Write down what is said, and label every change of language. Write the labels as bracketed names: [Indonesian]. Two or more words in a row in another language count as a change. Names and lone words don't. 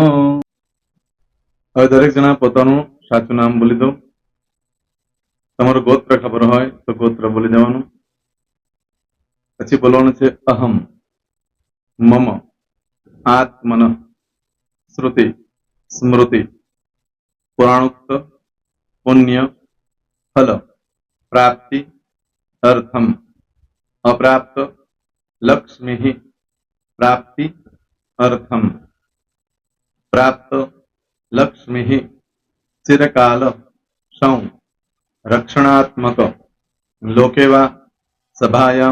[Gujarati] હવે દરેક જણા પોતાનું સાચું નામ બોલી દો. તમારું ગોત્ર ખબર હોય તો ગોત્ર બોલી દેવાનું. પછી બોલવાનું છે [Sanskrit] अहम्, मम, आत्मन्, श्रुति, स्मृति पुराणोक्त पुण्य फल प्राप्ति अर्थम अप्राप्त लक्ष्मी प्राप्ति अर्थम प्राप्त लक्ष्मी चिरकाल सौ रक्षणात्मक लोकेवा सभायां